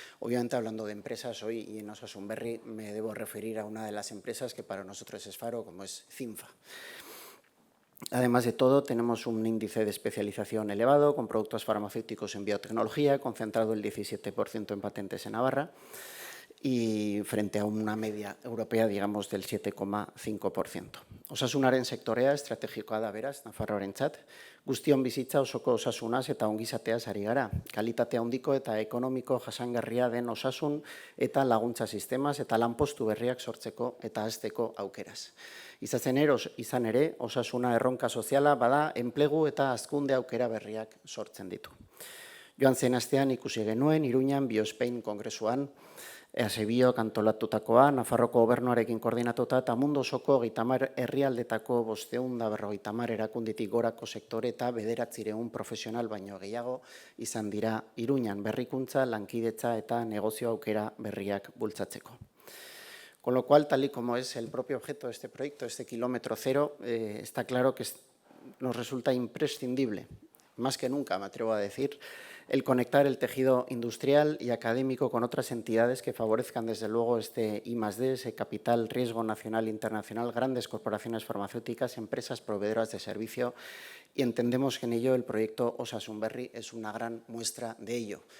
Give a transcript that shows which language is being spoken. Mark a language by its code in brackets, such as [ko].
[es] Obviamente, hablando de empresas, hoy y en Osasunberri me debo referir a una de las empresas que para nosotros es faro, como es CINFA. Además de todo, tenemos un índice de especialización elevado con productos farmacéuticos en biotecnología, concentrado el 17% en patentes en Navarra y frente a una media europea, digamos, del 7,5%. [eu] Osasunaren sektorea estrategikoa da beraz, Nafarroarentzat, guztion bizitza osoko osasunaz eta ongizateaz ari gara. Kalitate handiko eta ekonomiko jasangarria den osasun eta laguntza sistemaz eta lanpostu berriak sortzeko eta hazteko aukeraz. Izan ere, osasuna erronka soziala bada enplegu eta hazkunde aukera berriak sortzen ditu. Joan zen astean ikusi genuen Iruñan Biospain kongresuan, EASEBIOk antolatutakoa, Nafarroko gobernuarekin koordinatuta eta mundu osoko 30 herrialdetako 550 erakunditik gorako sektore eta 900 profesional baino gehiago izan dira Iruñan berrikuntza, lankidetza eta negozio aukera berriak bultzatzeko. [es] Con lo cual, tal y como es el propio objeto de este proyecto, este kilómetro cero, está claro que nos resulta imprescindible, más que nunca, me atrevo a decir, el conectar el tejido industrial y académico con otras entidades que favorezcan, desde luego, este I+D, ese capital riesgo nacional e internacional, grandes corporaciones farmacéuticas, empresas proveedoras de servicio, y entendemos que en ello el proyecto Osasunberri es una gran muestra de ello.